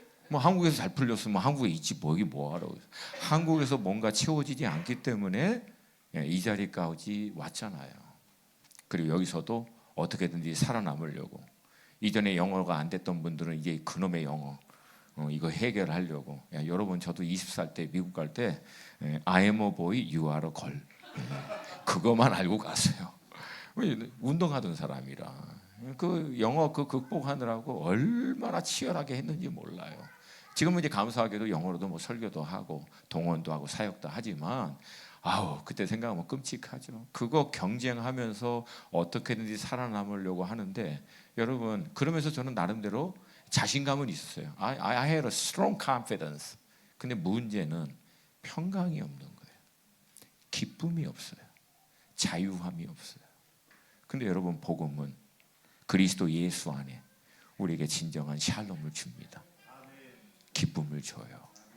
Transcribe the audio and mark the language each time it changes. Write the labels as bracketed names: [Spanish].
[Korean] 뭐 한국에서 잘 풀렸으면 한국에 있지 뭐 여기 뭐하러. 한국에서 뭔가 채워지지 않기 때문에 이 자리까지 왔잖아요. 그리고 여기서도 어떻게든지 살아남으려고. 이전에 영어가 안 됐던 분들은 이제 그놈의 영어 이거 해결하려고. 여러분 저도 20살 때 미국 갈 때 [English] I am a boy, you are a girl. [Korean] 그거만 알고 갔어요. 운동하던 사람이라 그 영어 그 극복하느라고 얼마나 치열하게 했는지 몰라요. 지금은 이제 감사하게도 영어로도 뭐 설교도 하고 동원도 하고 사역도 하지만 그때 생각하면 끔찍하죠. 그거 경쟁하면서 어떻게든지 살아남으려고 하는데 여러분 그러면서 저는 나름대로 자신감은 있었어요. [English] I had a strong confidence. [Korean] 근데 문제는 평강이 없는 거예요. 기쁨이 없어요. 자유함이 없어요. 근데 여러분 복음은 그리스도 예수 안에 우리에게 진정한 샬롬을 줍니다. 기쁨을 줘요.